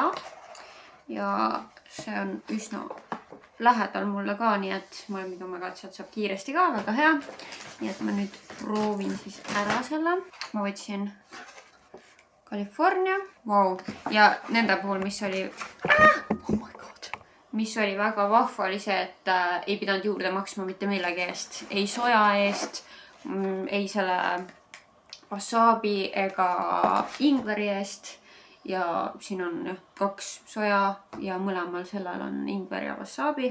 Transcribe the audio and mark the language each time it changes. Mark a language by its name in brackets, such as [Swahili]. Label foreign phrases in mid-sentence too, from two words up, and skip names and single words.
[Estonian] Ja see on üsna lähedal mulle ka, nii et ma olen mingi omega, et sealt saab kiiresti ka, väga hea. Nii et ma nüüd proovin siis ära selle. Ma võtsin California. Wow. Ja nende puhul, mis oli... [English] Oh my god. [Estonian] Mis oli väga vahva, oli see, et ei pidanud juurde maksma mitte millegi eest. Ei soja eest, ei selle wasabi ega ingveri eest. Ja siin on 2 soja ja mõlemal sellel on ingver ja wasabi.